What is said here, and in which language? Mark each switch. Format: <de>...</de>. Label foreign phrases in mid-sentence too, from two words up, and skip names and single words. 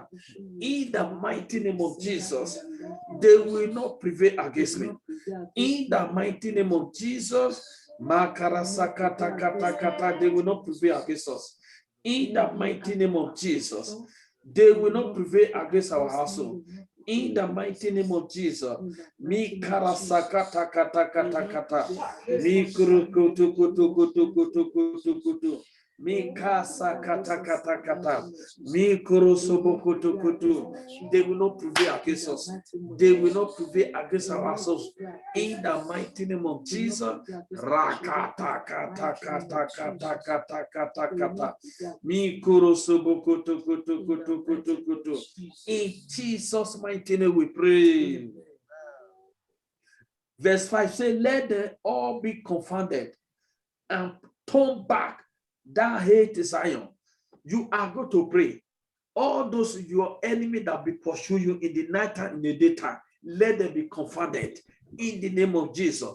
<en>In the mighty name of Jesus, they will not prevail against me. In the mighty name of Jesus, they will not prevail against us. In the mighty name of Jesus, they will not prevail against our household. In the mighty name of Jesus, mi karasakata kata kata kata, mi kurukutu kutu kutu kutu kutu kutu, mi kasa kata kata kata, mi kurusubu kutu kutu. They will not prevail against us. They will not prevail against our households. In the mighty name of Jesus, rakata kata kata kata kata kata kata, mi kurusubu kutu kutu kutu kutu kutu. In Jesus' mighty name we pray. Verse 5 says, let them all be confounded and turn back that hate Zion. You are going to pray. All those your enemy that be pursue you in the night time, in the daytime, let them be confounded in the name of Jesus.</en>